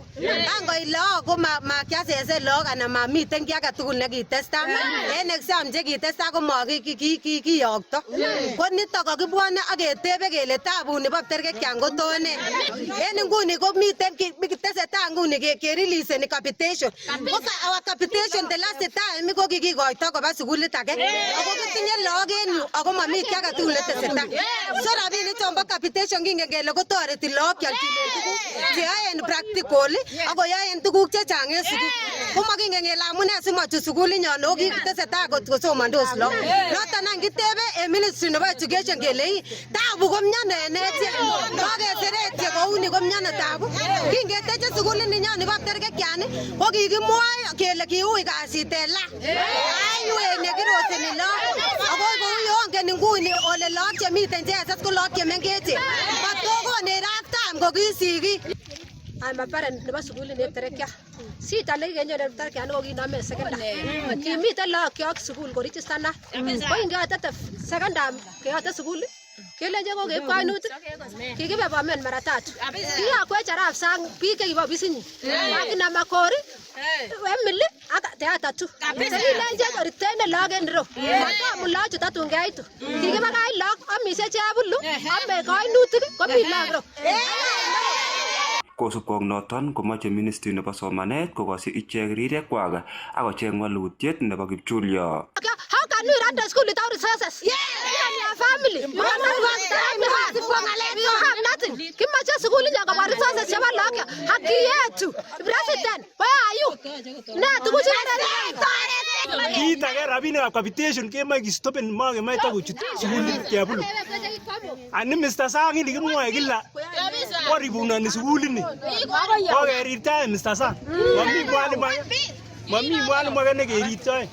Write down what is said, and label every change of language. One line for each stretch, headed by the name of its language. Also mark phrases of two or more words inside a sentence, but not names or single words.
Kalenjin: Kangoit lagok ko makiasese lagok anan mamiten kiy age tugul nekitesta. En exam chekitesta ko makiyokto. Ko nito kokibwone aketebe kele tabu nebo Kiptergekian kotone. En nguni komiten tesetai nguni kereleaseni capitation.
English: Our capitation the last time
Kalenjin: ko kikikoito koba sukulit age. Ako kitinye lagok en yu ako mami kiy age tugul netesetai. So rabinik chombo capitation kingen kele kotoreti lagok kyalchinen tuguk cheyoen practical ako yoen tuguk chechang en sukul. Komakingen kele amune simochut sukulinyon ako kitesetai kosomondos lagok. Noton any kitebe ministry nebo education kele tabu ko miono enechek. Kokeseret kouni ko miono tabu. Kingeteche sukulit ninyon nebo Kiptergekian ko kikimwoe kele kiui kasit en la. Aiwek nekiroseni lagok. Ako kou yongen nguni ole lagok chemiten JSS ko lagok chemengechen. Matokone time ko kisiki.
English: I'm a parent
Kalenjin: nebo sukulit nebo Kiptergekian. Sita nekikenyor Kiptergekian ko kinome sekondari. Kimiten lagokyok sukul koregister na. Ko ingeyote sekondari keyote sukul kelenje ko keib kainutik. Kikibe Bomet mara 3. Kiyakwech arap sang biik chekibo ofisinyin. Akina Makori, Emily ak Theater 2. Kilenje koritene lagok en ireu. Matomu lagok chutatun keitu. Kikibakach lagok amisie chebulu, ame kainutik komi lagok ireu. Kosubkei ak noton komoche ministry nebo somanet kokoshi ichek rirekwak ak kocheng walutiet nebo kipchulyo.
English: How can we run the school without resources? Yeah, family.
Swahili: yetu.
English: President, where are you?
Kalenjin: Na Kiit age rabinikab capitation kemoe kistopen makemoe takochut sukulit kebulu. Ani Mr. Sang ini kimwoe kila koribunoni sukulini. Kokerirtae Mr. Sang. Mami mwalimu age nekerirtoe.